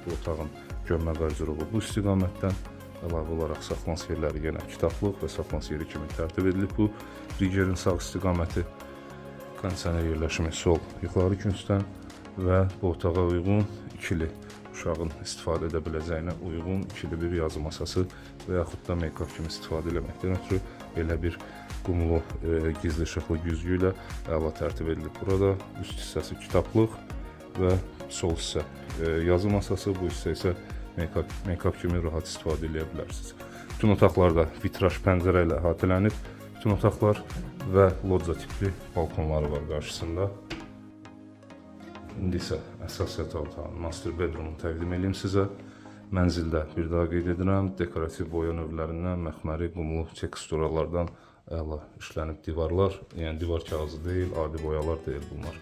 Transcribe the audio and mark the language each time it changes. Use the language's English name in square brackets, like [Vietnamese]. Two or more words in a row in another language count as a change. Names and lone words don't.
[Azerbaijani] Bu otağın gömmə qardirobu bu istiqamətdən, əlavə olaraq saxlanış yerləri yenə kitablıq və saxlanış yeri kimi tərtib edilib. Bu rigerin sağ istiqaməti, kondisioner yerləşimi sol yuxarı küncdən və bu otağa uyğun ikili uşağın istifadə edə biləcəyinə uyğun ikili bir yazı masası və yaxud da make-up kimi istifadə etməkdən ötürü belə bir qumlu gizli işıqlı güzgü ilə əla tərtib edilib. Burada üst hissəsi kitablıq və sol hissə yazı masası, bu hissə isə make-up kimi rahat istifadə edə bilərsiniz. Bütün otaqlarda vitraj pəncərə ilə əhatələnib. Bütün otaqlar və lodja tipli balkonları var qarşısında. İndi isə əsas yataq otağının [English] master bedroomunu [Azerbaijani] təqdim edeyim sizə. Mənzildə bir daha qeyd edirəm, dekorativ boya növlərindən məxməri, qumlu teksturalardan əla işlənib divarlar, yəni divar kağızı deyil, adi boyalar deyil bunlar.